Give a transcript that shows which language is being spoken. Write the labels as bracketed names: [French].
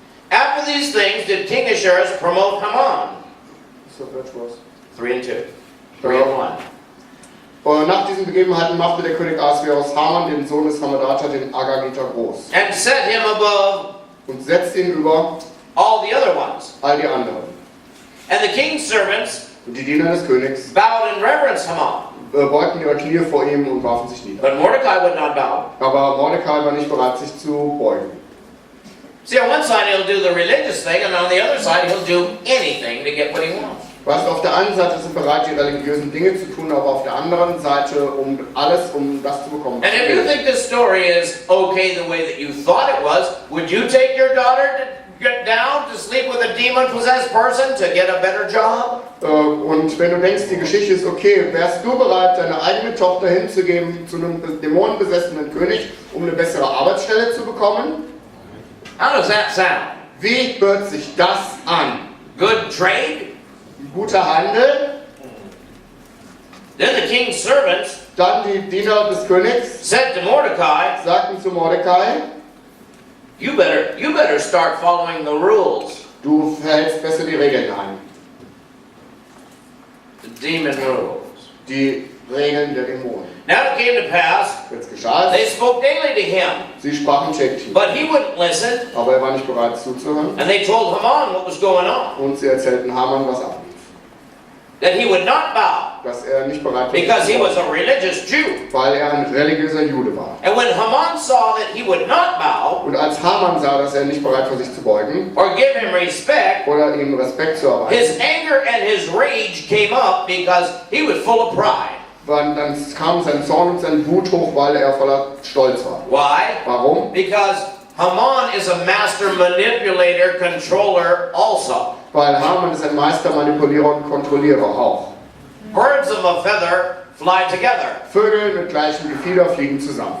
[English] After these things did King Ahasuerus promote Haman. [German] So, das war's. [English] 3 and 2. 3 and 1. [German] Und nach diesen Begebenheiten machte der König Ahasuerus Haman, den Sohn des Hammedata, den Agagiter, groß [English] And set him above [German] und setzte ihn über [English] all the other ones. [German] all die anderen. [English] And the king's servants [German] Und die Diener des Königs [English] bowed and reverenced Haman. [German] beugten ihre Knie vor ihm und warfen sich nieder. [English] But Mordecai would not bow. [German] Aber Mordecai war nicht bereit, sich zu beugen. [English] See, on one side he'll do the religious thing, and on the other side he'll do anything to get what he wants. [German] Weißt du, auf der einen Seite sind bereit, die religiösen Dinge zu tun, aber auf der anderen Seite um alles, um das zu bekommen. [English] And if you think this story is okay the way that you thought it was, would you take your daughter to get down to sleep with a demon-possessed person to get a better job? [German] Und wenn du denkst, die Geschichte ist okay, wärst du bereit, deine eigene Tochter hinzugeben zu einem dämonenbesessenen König, um eine bessere Arbeitsstelle zu bekommen? [English] How does that sound? [German] Wie hört sich das an? [English] Good trade? [German] Guter Handel? [English] Then the king's servants [German] Dann die Diener des Königs [English] said to Mordecai, [German] sagten zu Mordecai, [English] You better start following the rules. [German] Du hältst besser die Regeln ein. [English] The demon rules. [German] Die Regeln der Dämonen. [English] Now it came to pass, [German] Jetzt geschah [English] they [German] es. [English] spoke daily to him, [German] Sie sprachen täglich. [English] but he wouldn't listen, [German] Aber er war nicht bereit zuzuhören. [English] and they told Haman what was going on, [German] Und sie erzählten Haman, was ablief. [English] that he would not bow, [German] Dass er nicht bereit war, [English] because he was a religious Jew. [German] weil er ein religiöser Jude war. [English] And when Haman saw that he would not bow, [German] Und als Haman sah, dass er nicht bereit war, sich zu beugen [English] or give him respect, [German] oder ihm Respekt zu erweisen, [English] his anger and his rage came up because he was full of pride. [German] dann kam sein Zorn und sein Wut hoch, weil er voller Stolz war. [English] Why? [German] Warum? [English] Because Haman is a master manipulator, controller also. [German] Weil Haman ist ein Meister, Manipulierer und Kontrollierer auch. [English] Birds of a feather fly together. [German] Vögel mit gleichem Gefieder fliegen zusammen.